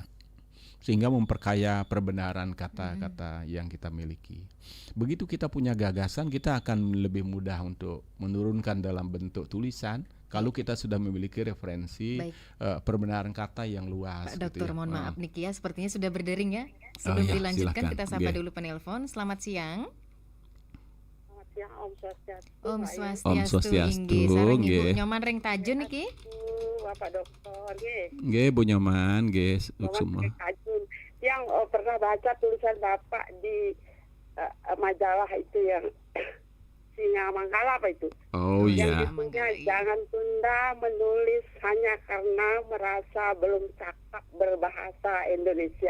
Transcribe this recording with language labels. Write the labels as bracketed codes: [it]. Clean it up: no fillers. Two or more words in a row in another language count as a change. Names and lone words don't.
[id] Sehingga memperkaya perbenaran kata-kata yang kita miliki. Begitu kita punya gagasan, kita akan lebih mudah untuk menurunkan dalam bentuk tulisan. Kalau kita sudah memiliki referensi perbenaran kata yang luas. Pak Dokter, gitu ya. mohon maaf Niki ya, sepertinya sudah berdering ya. Sebelum dilanjutkan silakan. kita sapa dulu penelpon. Selamat siang. Selamat siang, [sa] Om Swastiastu. [id] Om Om Swastiastu. Swastiastu, [ban] Sareng Ibu nggih. [id] Nyoman Reng Tajun niki. Bapak Dokter, nggih. Nggih, Bu Nyoman, nggih, semua. Tajun. Yang pernah baca tulisan Bapak di majalah itu yang Singa Manggala apa itu? Oh iya. Yang itunya jangan tunda menulis hanya karena merasa belum cakap berbahasa Indonesia.